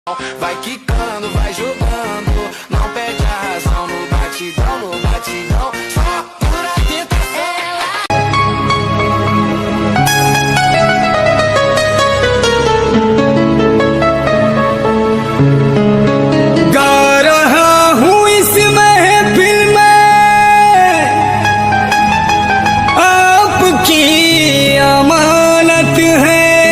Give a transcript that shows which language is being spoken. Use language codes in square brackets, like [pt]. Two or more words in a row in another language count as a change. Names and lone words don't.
[pt] Vai quicando, vai jogando, não perde a razão no batidão, só pura tentação. [hi] गा रहा हूँ इस महफिल में आपकी अमानत है।